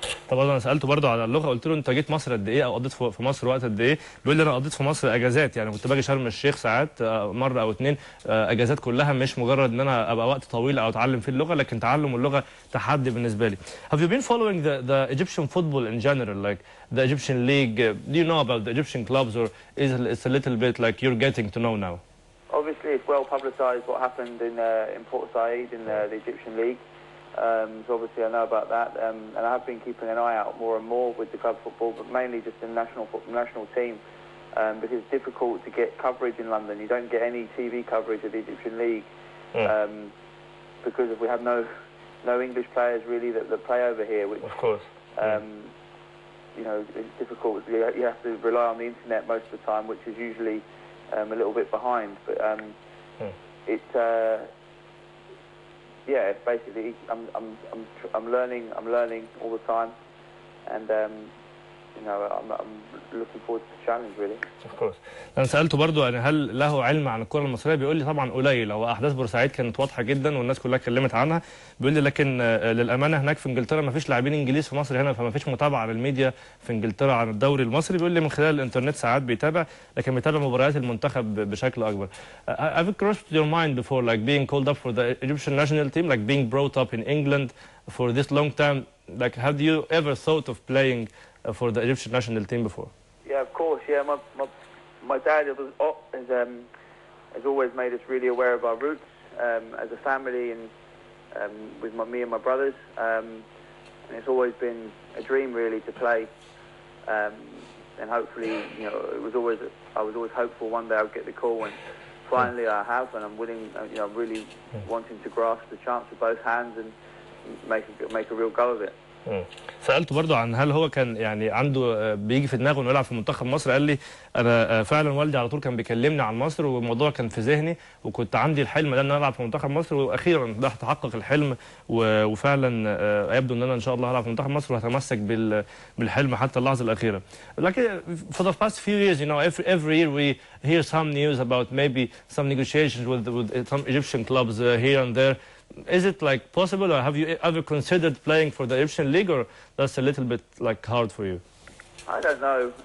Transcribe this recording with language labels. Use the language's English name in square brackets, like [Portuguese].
[Arabic] طبعا انا سالته برضه على اللغه، قلت له انت جيت مصر قد ايه او قضيت في مصر وقت قد ايه؟ بيقول لي انا قضيت في مصر اجازات، يعني كنت باجي شرم الشيخ ساعات مره او اتنين، اجازات كلها، مش مجرد ان انا ابقى وقت طويل او اتعلم فيه اللغه، لكن تعلم اللغه تحدي بالنسبه لي. [English] Have you been following the Egyptian football in general, like the Egyptian league? Do you know about the Egyptian clubs, or is it's a little bit like you're getting to know now? Obviously, it's well publicised what happened in Port Said in the Egyptian league. So obviously I know about that, and I have been keeping an eye out more and more with the club football, but mainly just the national team, because it's difficult to get coverage in London. You don't get any TV coverage of the Egyptian league because we have no English players really that play over here, which of course it's difficult. You have to rely on the internet most of the time, which is usually a little bit behind, but yeah, basically, I'm learning all the time, and I'm looking forward to the challenge really. Of course. [Arabic] أنا سألته برضه يعني هل له علم عن الكرة المصرية؟ بيقول لي طبعا قليل. هو أحداث بورسعيد كانت واضحة جدا والناس كلها اتكلمت عنها. بيقول لي لكن للأمانة هناك في إنجلترا ما فيش لاعبين إنجليز في مصر هنا، فما فيش متابعة للميديا في إنجلترا عن الدوري المصري. بيقول لي من خلال الإنترنت ساعات بيتابع، لكن بيتابع مباريات المنتخب بشكل أكبر. [English] Have it crossed your mind before, like being called up for the Egyptian national team, like being brought up in England for this long time? Like, have you ever thought of playing for the Egyptian national team before? Yeah, of course. Yeah, my dad has always made us really aware of our roots as a family, and with me and my brothers. And it's always been a dream really to play. And hopefully, I was always hopeful one day I'd get the call, and finally I have, and I'm willing. I'm really wanting to grasp the chance with both hands and make a real go of it. [Arabic] سألته برضو عن هل هو كان يعني عنده بيجي في دماغه انه يلعب في منتخب مصر. قال لي انا فعلا والدي على طول كان بيكلمني عن مصر والموضوع كان في ذهني وكنت عندي الحلم ده ان انا العب في منتخب مصر، واخيرا ده تحقق الحلم وفعلا يبدو ان انا ان شاء الله هلعب في منتخب مصر وهتمسك بالحلم حتى اللحظه الاخيره. [English] لكن for the past few years, you know, every year we hear some news about maybe some negotiations with some Egyptian clubs here and there. Is it like possible, or have you ever considered playing for the Egyptian league, or that's a little bit like hard for you? I don't know.